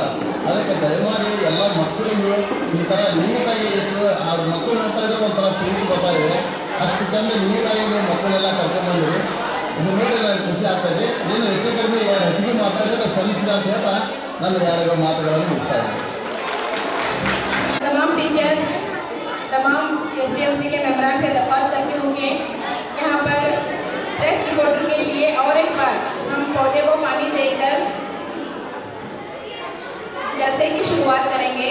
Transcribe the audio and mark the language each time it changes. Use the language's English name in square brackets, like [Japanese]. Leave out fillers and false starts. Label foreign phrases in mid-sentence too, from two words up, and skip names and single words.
[Kannada] ಅದಕ್ಕೆ ದಯಮಾಡಿ ಎಲ್ಲ ಮಕ್ಕಳಿಗೂ ಈ ಥರ ನೀಟಾಗಿ ಇಟ್ಟು ಆ ಮಕ್ಕಳು ನೋಡ್ತಾ ಇದ್ರೆ ಒಂಥರ ಪ್ರೀತಿ ಬರ್ತಾ ಇದೆ. ಅಷ್ಟು ಚೆಂದ ನೀಟಾಗಿ ನೀವು ಮಕ್ಕಳೆಲ್ಲ ಕರ್ಕೊಂಡ್ಬಂದಿರಿ. ಇದು ನೋಡಿ ನನಗೆ ಖುಷಿ ಆಗ್ತದೆ. ಏನು ಹೆಚ್ಚು ಕಡಿಮೆ ಹೆಚ್ಚಿಗೆ ಮಾತಾಡಿದ್ರೆ ಸಲ್ಲಿಸಿದ ಅಂತ ಹೇಳ್ತಾ ನನ್ನ ಯಾರಿಗೂ ಮಾತುಗಳನ್ನು ಮುಗಿಸ್ತಾ ಇದ್ದೀನಿ. [Hindi] तमाम टीचर्स, तमाम SDMC के मेंबरान से दरख्वास्त करती हूँ कि यहाँ पर [English] press reporter [Hindi] के लिए और एक बार हम पौधे को पानी देकर जलसे की शुरुआत करेंगे।